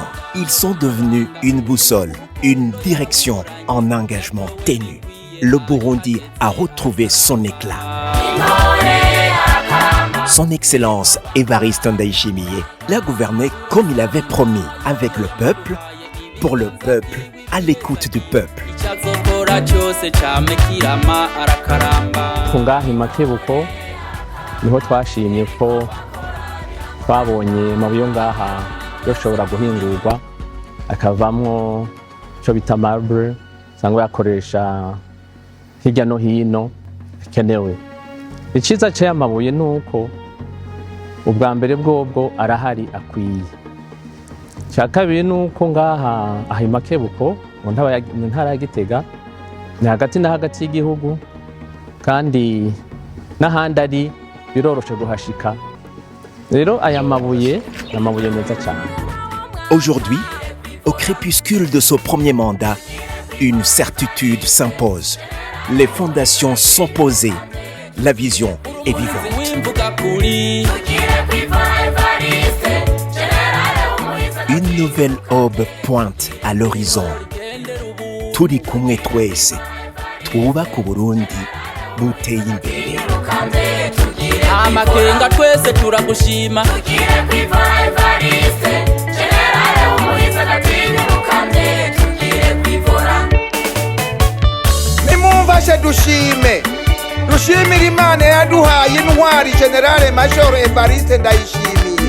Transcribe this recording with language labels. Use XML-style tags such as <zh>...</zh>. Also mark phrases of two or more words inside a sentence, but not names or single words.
<fr>Ils sont devenus une boussole, une direction, un engagement ténu. Le Burundi a retrouvé son éclat. Son Excellence Evariste Ndayishimiye l'a gouverné comme il avait promis, avec le peuple, pour le peuple, à l'écoute du peuple.</fr> <rn>Ngaha Makebuko niho twashimye ko twabonye amabuye ngaha yoshobora guhingurwa akavamwo cyo bita marble sangwa yakoresha hirya no hino bikenewe. Iciza c'aya mabuye nuko ubwa mbere bwobwo arahari akwiye. Ca kabiri nuko ngaha aha Makebuko mu ntara ya Gitega ni hagati na hagati y'igihugu kandi n'ahandi ari biroroshe guhashika. Rero aya mabuye n'amabuye meza cyane.</rn> <fr>Aujourd'hui, au crépuscule de son premier mandat, une certitude s'impose. Les fondations sont posées. La vision est vivante. Une nouvelle aube pointe à l'horizon.</fr> <rn>Turi kumwe twese twubaka Uburundi buteye imbere. Amakenga twese turagushima. Nimumfashe dushimire Imana yaduhaye intwari General Major Evariste Ndayishimiye.</rn>